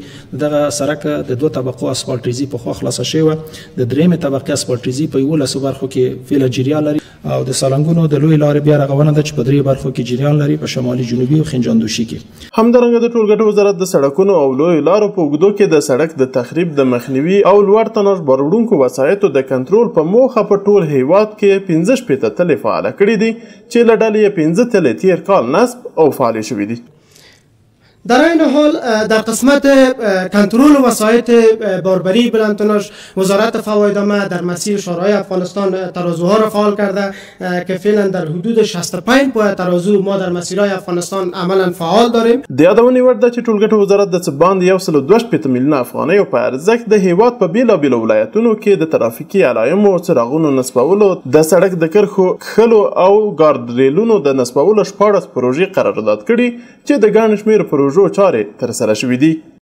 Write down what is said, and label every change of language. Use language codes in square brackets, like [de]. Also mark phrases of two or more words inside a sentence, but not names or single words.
[ps] دغه سړک د 2 طبقو اسفالټیزي په خوا خلاصه شوی، د 3مې طبقې اسفالټیزي په 11 برخو کې فعلا جریان لري او د سالنګونو د لوی لارې بیا رغونه ده چې په 3 برخو کې جریان لري په شمالي، جنوبي او خنجاندوشي کې. همدارنګه د ټولګټو وزارت د سړکونو او لوی لارو په اوږدو کې د سړک د تخریب د مخنیوي او لوړ تنش بار وسایطو د کنټرول په موخه په ټول هیواد کې 15 تلې فعاله کړي دي چې له ډلې 15 تلې تیر کال نصب او فعال شوي دي. [fa] در این حال در قسمت کنترل وسایط باربری بلندتنش وزارت فوایدنامه در مسیر شورای افغانستان ترازوها را فعال کرده که فعلا در حدود 65 پای ترازو ما در مسیرهای افغانستان عملا فعال داریم. [ps] د یادونې وړ ده چې ټولګټو وزارت د څه باندې 1.2 میلیونه افغانیو په ارزښت د هیواد په بیلابیلو ولایتونو کې د ترافیکي علایمو، څراغونو نصبولو، د سړک د کرښو کښلو او ګارډریلونو د نصبولو 14 پروژې قرارداد کړي چې د ګڼ شمېر پروژو چارې تر سره شوې دي.